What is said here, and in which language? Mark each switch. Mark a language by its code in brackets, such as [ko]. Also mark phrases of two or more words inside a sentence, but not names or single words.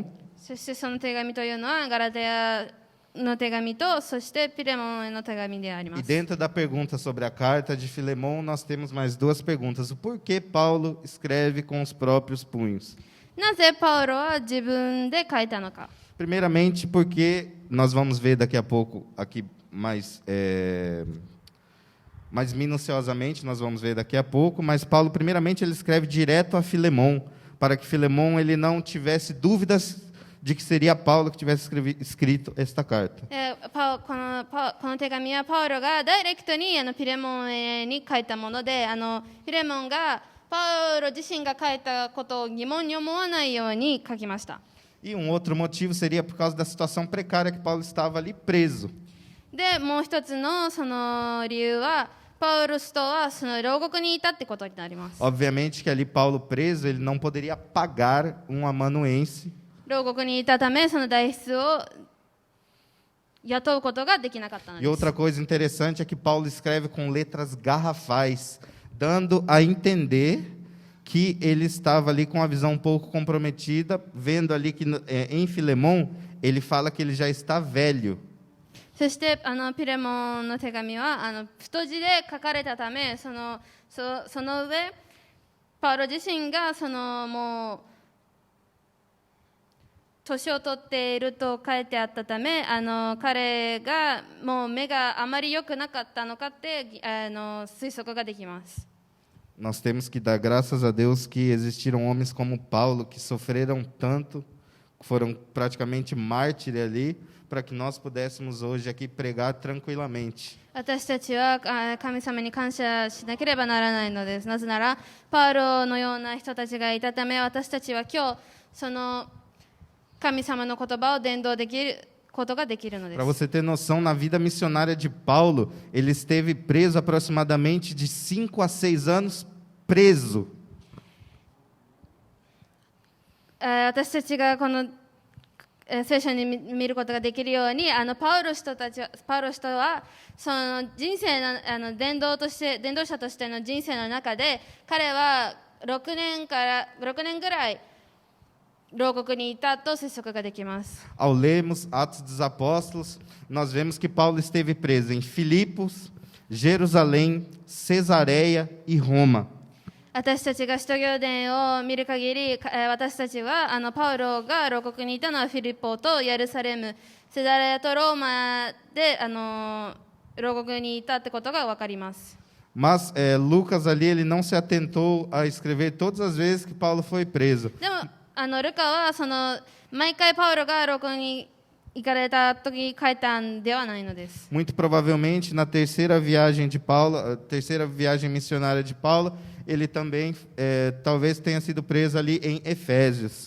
[ja] そしてその手紙というのはガラテヤの手紙と、そしてピレモンへの手紙でありま [pt] E [ja] す。 [pt] dentro da pergunta sobre a carta de Filemão, nós temos mais duas perguntas. O porquê Paulo escreve com os próprios punhos? [ja] なぜパウロは自分で書いたのか。 [pt] Primeiramente, porque nós vamos ver daqui a pouco, aqui mais minuciosamente, nós vamos ver daqui a pouco, mas Paulo, primeiramente, ele escreve direto a Filemão, para que Filemão ele não tivesse dúvidas de que seria Paulo que tivesse escrito esta carta. [ja] この手紙はパウロがダイレクトにピレモンに書いたもので、ピレモンがパウロ自身が書いたことを疑問に思わないように書きました。 [pt] E um outro motivo seria por causa da situação precária que Paulo estava ali preso. [ja] で、もう一つのその理由は、パウロスとはその牢獄にいたってことになります。 [pt] Obviamente que ali Paulo preso, ele não poderia pagar um amanuense. [ja] 牢獄にいたため、その代筆を雇うことができなかったの [pt] E [ja] です。 [pt] outra coisa interessante é que Paulo escreve com letras garrafais, dando a entender que ele estava ali com a visão um pouco comprometida, vendo ali que em Filemão ele fala que ele já está velho. [ja] そしてピレモンの手紙は太字で書かれたため、その上パウロ自身がもう年を取っていると書いてあったため、彼がもう目があまり良くなかったのかって推測ができます。 [pt] Nós temos que dar graças a Deus que existiram homens como Paulo que sofreram tanto, foram praticamente mártires ali, para que nós pudéssemos hoje aqui pregar tranquilamente. [ja] 私たちは神様に感謝しなければならないのです。なぜならパウロのような人たちがいたため、私たちは今日その神様の言葉を伝道できることができるのです。 [pt] Para você ter noção, na vida missionária de Paulo, ele esteve preso aproximadamente de 5 a 6 anos preso. [ja] 私たちがこの聖書に見ることができるように、パウロ人はその人生の伝道者としての人生の中で、彼は6年ぐらい牢獄にいたと推測ができます。 [pt] Ao lermos Atos dos Apóstolos, nós vemos que Paulo esteve preso em Filipos, Jerusalém, Cesareia e Roma. [ja] 私たちが使徒行伝を見る限り、私たちはパウロが牢獄にいたのはフィリポとエルサレム、セザレアとローマで牢獄にいたってことが分かります。 [pt] Mas Lucas ali ele não se atentou a escrever todas as vezes que Paulo foi preso. [ja] でもルカは毎回パウロが牢獄に行かれた時に書いたんではないのです。 [pt] Muito provavelmente, na terceira viagem de Paulo, a terceira viagem missionária de Paulo, ele também talvez tenha sido preso ali em Efésios,